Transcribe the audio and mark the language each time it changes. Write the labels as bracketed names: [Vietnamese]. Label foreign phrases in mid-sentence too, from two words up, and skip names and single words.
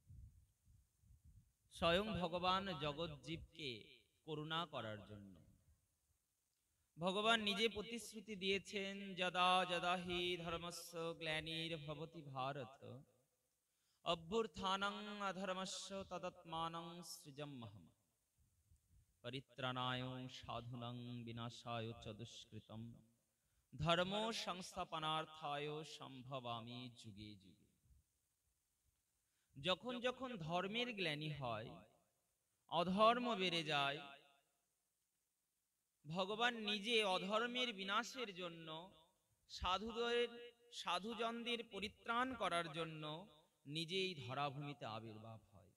[Bangla] স্বয়ং ভগবান জগৎ জীবকে করুণা করার জন্য ভগবান নিজে প্রতিশ্রুতি দিয়েছেন, [Sanskrit] यदा यदा हि धर्मस्य ग्लानिर भवति भारत अभ्युत्थानं अधर्मस्य तदात्मानं सृजम्यहम परित्राणाय साधुनां विनाशाय च दुष्कृतम धर्म संस्थापनार्थाय सम्भवामि युगे युगे। [Bangla] যখন যখন ধর্মের গ্লানি হয়, অধর্ম বেড়ে যায়, ভগবান নিজে অধর্মের বিনাশের জন্য সাধুজনদের পরিত্রাণ করার জন্য নিজেই ধরাভূমিতে আবির্ভাব হয়।